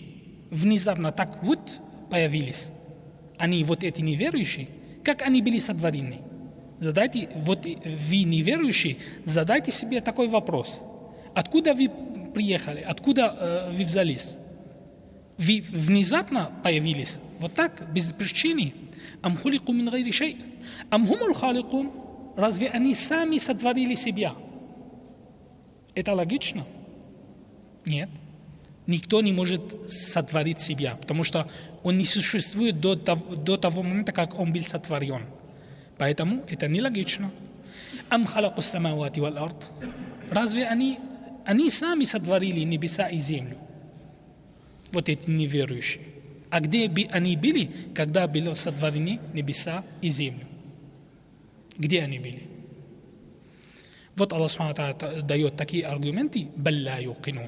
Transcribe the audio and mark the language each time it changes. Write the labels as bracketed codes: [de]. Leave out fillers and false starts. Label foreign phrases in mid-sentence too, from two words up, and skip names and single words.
[ru] Внезапно так вот появились. Они вот эти неверующие, как они были сотворены? Задайте, вот вы неверующие, задайте себе такой вопрос. Откуда вы приехали? Откуда вы взялись? Вы внезапно появились? Вот так, без причины? [ar] أم خلقوا من غير شيء أم هم الخالقون. [ru] Разве они сами сотворили себя? Это логично? Нет. Никто не может сотворить себя, потому что он не существует до того момента, как он был сотворен. Поэтому это нелогично. [ar] أم خلقوا السماوات والأرض. [ru] Разве они сами сотворили небеса и землю? Вот эти неверующие. А где бы они были, когда были сотворены небеса и землю? Где они были? Вот [ar] الله سبحانه وتعالى [ru] дает такие аргументы: [ar] «بل لا يوقنون».